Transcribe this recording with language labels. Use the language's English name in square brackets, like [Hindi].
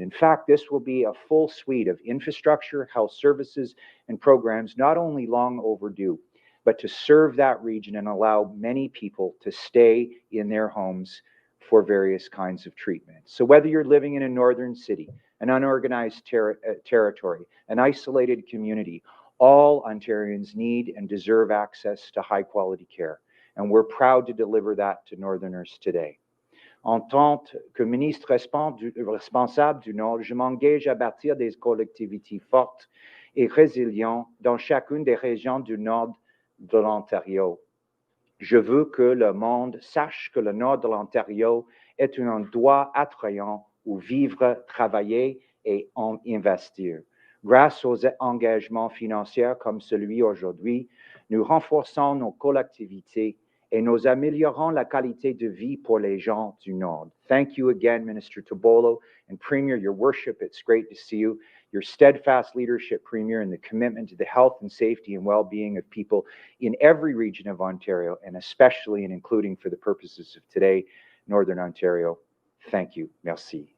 [English] In fact, this will be a full suite of infrastructure, health services, and programs not only long overdue, but to serve that region and allow many people to stay in their homes for various kinds of treatment. So whether you're living in a northern city, an unorganized territory, an isolated community, all Ontarians need and deserve access to high quality care. And we're proud to deliver that to Northerners today. [French] En tant que ministre responsable du Nord, je m'engage à bâtir des collectivités fortes et résilientes dans chacune des régions du Nord de l'Ontario. Je veux que le monde sache que le Nord de l'Ontario est un endroit attrayant où vivre, travailler et investir. Grâce aux engagements financiers comme celui aujourd'hui, nous renforçons nos collectivités et nous améliorons la qualité de vie pour les gens du Nord. [English] Thank you again, Minister Tibollo and Premier, your worship. It's great to see you. Your steadfast leadership, Premier, and the commitment to the health and safety and well-being of people in every region of Ontario, and especially and including for the purposes of today, Northern Ontario. Thank you. [French] Merci.